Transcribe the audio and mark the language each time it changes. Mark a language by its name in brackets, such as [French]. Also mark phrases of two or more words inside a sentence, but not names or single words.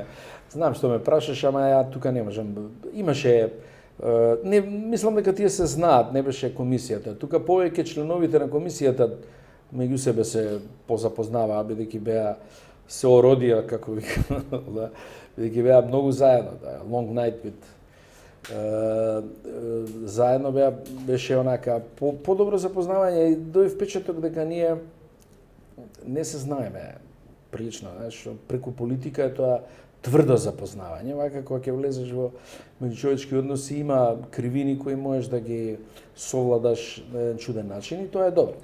[Macedonian] Знам што ме прашаш, ама ја тука не можам. Имаше не мислам дека тие се знаат, не беше комисијата. Тука повеќе членовите на комисијата меѓу себе се позапознаваа, бидејќи беа се ородија, како викам, да, бидејќи беа многу заедно, да, [English] long night with [Macedonian] заедно беше онака подобро запознавање и дој впечаток дека ние не се знаеме прилично, знаеш, преку политика е тоа тврдо запознавање, вака кога ќе влезеш во меѓучовечки односи има кривини кои можеш да ги совладаш на еден чуден начин и тоа е добро.